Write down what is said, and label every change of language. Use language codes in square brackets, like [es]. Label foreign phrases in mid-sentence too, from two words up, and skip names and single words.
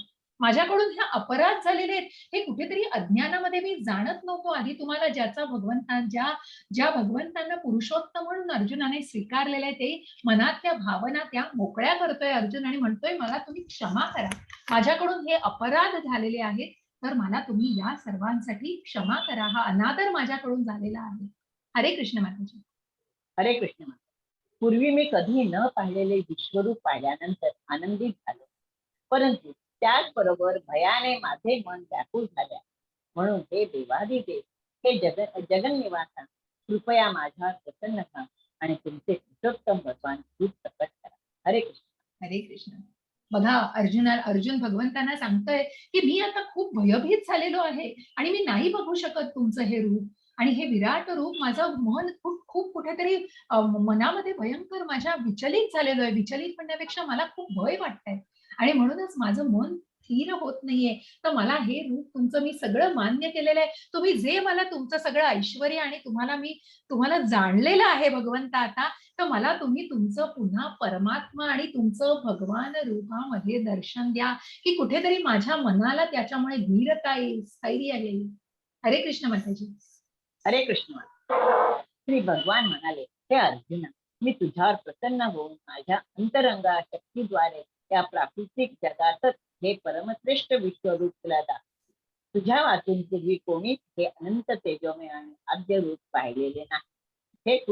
[mr] माझ्याकडून हे अपराध झालेले आहेत, हे कुठेतरी अज्ञानामध्ये मी जाणत नव्हतो आधी तुम्हाला, ज्या भगवंतांना पुरुषोत्तम म्हणून अर्जुनाने स्वीकारलेलं आहे, ते मनातल्या भावना त्या मोकळ्या करतोय अर्जुन आणि म्हणतोय मला तुम्ही क्षमा करा, माझ्याकडून हे अपराध झालेले आहेत, तर मला तुम्ही या सर्वांसाठी क्षमा करा, हा अनादर माझ्याकडून झालेला आहे. हरे कृष्ण माताजी. हरे कृष्ण माता. पूर्वी मी कधी न पाहिलेले विश्वरूप पाहिल्यानंतर आनंदित झालो, परंतु त्याचबरोबर भयाने माझे मन व्याकुळ झाले. म्हणून हे देवाधिदेव, हे जगन्निवासा, कृपया माझ्यावर प्रसन्न व्हा आणि तुमचे पुरुषोत्तम भगवान रूप प्रकट करा. हरे कृष्ण. हरे कृष्ण. बघा अर्जुन भगवंतांना सांगतोय की मी आता खूप भयभीत झालेलो आहे आणि मी नाही बघू शकत तुमचं हे रूप आणि हे विराट रूप. माझं मन खूप खूप कुठेतरी मनामध्ये भयंकर माझ्या विचलित झालेलो आहे. विचलित म्हणण्यापेक्षा मला खूप भय वाटतंय आणि म्हणूनच माझं मन स्थिर होत नाहीये. तर मला हे रूप तुमचं मी सगळं मान्य केलेलं आहे. तुम्ही जे मला तुमचं सगळं ऐश्वर्य आणि तुम्हाला जाणलेलं आहे भगवंत आता, तर मला तुम्ही तुमचं पुन्हा परमात्मा आणि तुमचं भगवान रूपामध्ये दर्शन द्या, की कुठेतरी माझ्या मनाला त्याच्यामुळे धीरता येईल, स्थैर्य येईल. हरे कृष्ण माताजी. हरे कृष्ण. श्री भगवान म्हणाले, हे अर्जुना, मी तुझ्यावर प्रसन्न होऊन माझ्या अंतरंगा शक्तीद्वारे या प्राकृतिक जगातच हे परमश्रेष्ठ विश्वरूप तुला दाखवले. तुझ्या वाचून पूर्वी कोणीच हे अनंत तेजोमय आणि आद्य रूप पाहिलेले नाही.